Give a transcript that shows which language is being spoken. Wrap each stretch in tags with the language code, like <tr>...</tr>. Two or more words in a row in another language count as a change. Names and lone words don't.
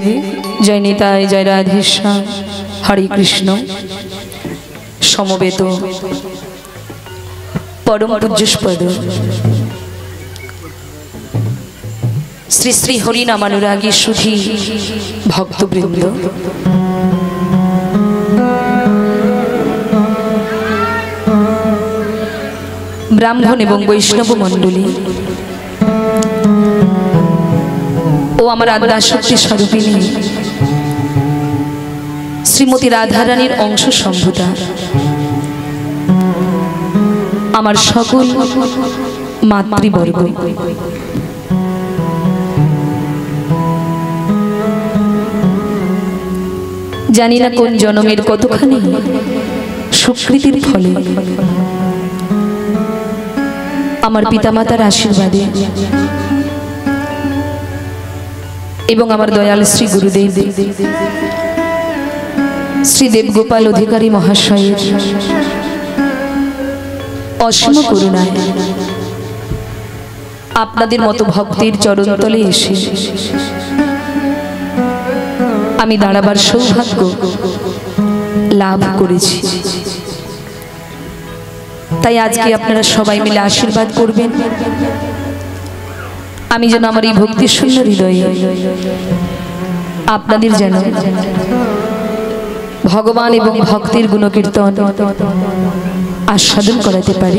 <bn>জয় নিতাই জয় রাধেশ্যাম। হরে কৃষ্ণ। সমবেত পরম পূজ্যপদ শ্রী শ্রী হরিনামানুরাগী সুধী ভক্তবৃন্দ ব্রাহ্মণ এবং বৈষ্ণব মণ্ডলী ও আমার আদ্যাশক্তি স্বরূপিণী শ্রীমতী রাধারানীর অংশ সম্ভূতা আমার সকল মাতৃবর্গ জানি না কোন জন্মের কতখানি সুকৃতির ফলে আমার পিতামাতার আশীর্বাদে এবং আমার দয়াল শ্রী গুরুদেব শ্রী দেবগোপাল অধিকারী মহাশয় অসীম করুণায় আপনাদের মতো ভক্তির চরণতলে এসে আমি দাঁড়াবার সৌভাগ্য লাভ করেছি। তাই আজকে আপনারা সবাই মিলে আশীর্বাদ করবেন আমি যেন আমার এই ভক্তি শূন্য হৃদয়ে আপনাদের যেন ভগবান এবং ভক্তির গুণকীর্তন আস্বাদন করাতে পারি।</bn>